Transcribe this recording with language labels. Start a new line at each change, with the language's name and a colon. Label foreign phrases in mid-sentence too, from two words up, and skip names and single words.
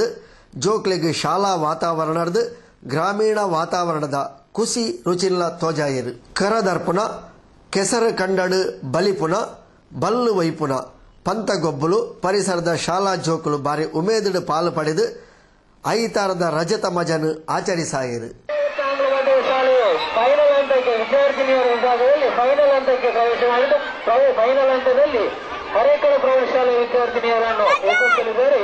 Tulu: ಜೋಕ್ಲೆಗ್ ಶಾಲಾ ವಾತಾವರಣದ ಗ್ರಾಮೀಣ ವಾತಾವರಣದ ಕುಸಿ ರುಚಿಲ್ಲ ತೋಜಾಯರು ಕರದರ್ಪುನ ಕೆಸರು ಕಂಡಡು ಬಲಿಪುನ ಬಲ್ಲು ವೈಪುನ ಪಂತ ಗೊಬ್ಬಲು ಪರಿಸರದ ಶಾಲಾ ಜೋಕುಲು ಬಾರಿ ಉಮೇದುಡು ಪಾಲು ಪಡೆದು ಐತಾರದ ರಜತ ಮಜನು ಆಚರಿಸಾಯರು.
Kannada: ಫೈನಲ್ ಹಂತಕ್ಕೆ ವಿದ್ಯಾರ್ಥಿನಿಯರ ವಿಭಾಗದಲ್ಲಿ ಫೈನಲ್ ಹಂತಕ್ಕೆ ಪ್ರವೇಶ ಮಾಡಿದ್ದು ಫೈನಲ್ ಹಂತದಲ್ಲಿ ಹರೇಕಳ ಪ್ರೌಢಶಾಲೆ ವಿದ್ಯಾರ್ಥಿನಿಯರನ್ನು ಎದುರಿಸಲಿದ್ದಾರೆ.